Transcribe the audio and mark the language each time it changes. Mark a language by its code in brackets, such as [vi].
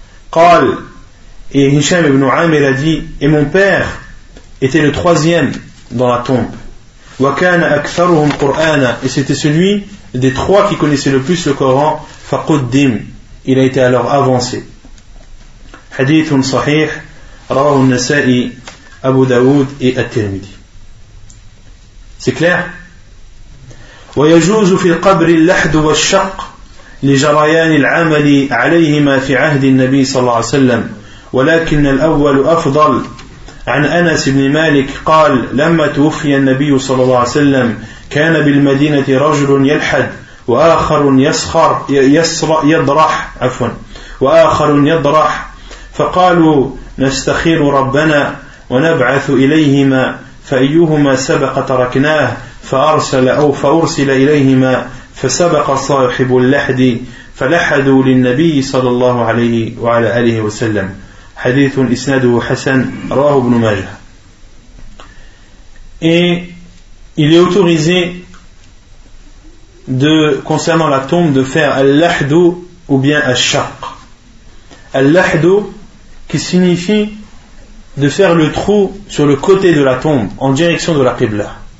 [ar] قال [fr] et Hisham ibn Amir a dit et mon père était le 3e dans la tombe [ar] وَكَانَ أَكْثَرُهُمْ قُرْآنَ [fr] et c'était celui des 3 qui connaissait le plus le Coran [ar] فَقُدِّمْ [fr] il a été alors avancé. [ar] حَدِيثٌ صَحِيح رَوَهُ النَّسَائِي أَبُو دَاوُد [fr] et [ar] At-Tirmidhi. [fr] C'est clair. [ar] وَيَجُوزُ فِي الْقَبْرِ اللَّحْدُ وَالشَّقِّ لِجَرَيَانِ الْعَمَلِ عَلَيْهِمَا فِي عَهْدِ النَّبِيِّ صَلَّى اللَّهُ عَلَيْهِ وَسَلَّمَ ولكن الأول أفضل عن أنس بن مالك قال لما توفي النبي صلى الله عليه وسلم كان بالمدينة رجل يلحد وآخر يسخر يضرح عفوا وآخر يضرح فقالوا نستخير ربنا ونبعث إليهما فأيهما سبق تركناه فأرسل إليهما فسبق صاحب اللحد فلحدوا للنبي صلى الله عليه وعلى آله وسلم حديث إسناده حسن رواه ابن ماجه. [fr] Et il est autorisé de concernant la tombe de faire al-lahdu ou bien al-shaq. Al-lahdu qui signifie de faire le trou sur le côté de la tombe en direction de la qibla.